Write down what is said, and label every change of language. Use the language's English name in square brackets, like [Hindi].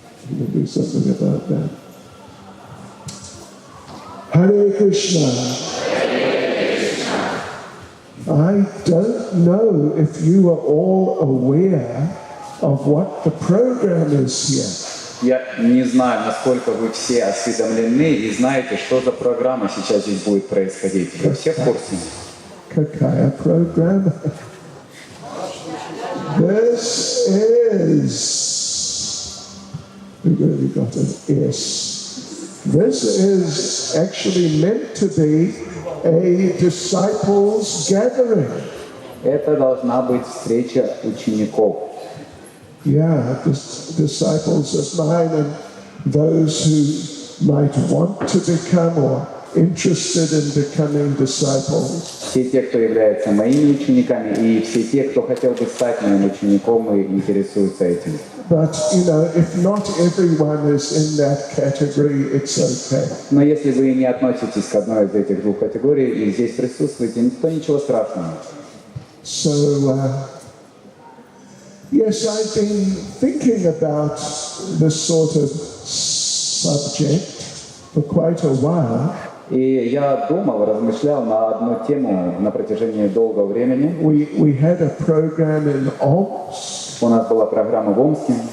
[English] I'm going to do something about that. Hare Krishna. I don't know if you are all aware of what the program is here. [Russian] Я не знаю, насколько вы все осведомлены и знаете, что за программа сейчас здесь будет происходить. Вы все в курсе? Какая программа? [English] This is, we've already got an S. This is actually meant to be a disciples' gathering. [Russian] Это должна быть встреча учеников. [English] Yeah, disciples of mine and those who might want to become or interested in becoming disciples. [Russian] Все те, кто являются моими учениками, и все те, кто хотел бы стать моим учеником и интересуются этим. [English] But, you know, if not everyone is in that category, it's okay. [Russian] Но если вы не относитесь к одной из этих двух категорий и здесь присутствуете, то ничего страшного. [English] So, yes, I've been thinking about this sort of subject for quite a while. [Russian] И я думал, размышлял на одну тему на протяжении долгого времени. [English] We had a program in Omsk. [Russian] У нас была программа в Омске.